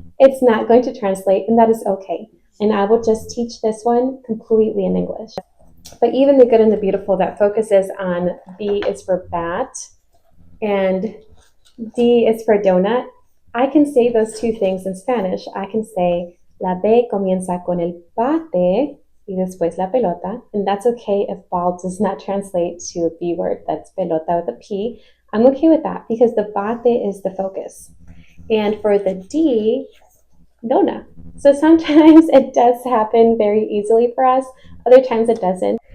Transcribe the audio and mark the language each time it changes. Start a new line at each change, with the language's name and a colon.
English: It's not going to translate, and that is okay. And I will just teach this one completely in English. But even the good and the beautiful that focuses on B is for bat and D is for donut, I can say those 2 things in Spanish. I can say
Spanish: la B comienza con el bate y después la pelota.
English: And that's okay if ball does not translate to a B word. That's pelota with a P. I'm okay with that because the bate is the focus. And for the D, dona. So sometimes it does happen very easily for us, other times it doesn't.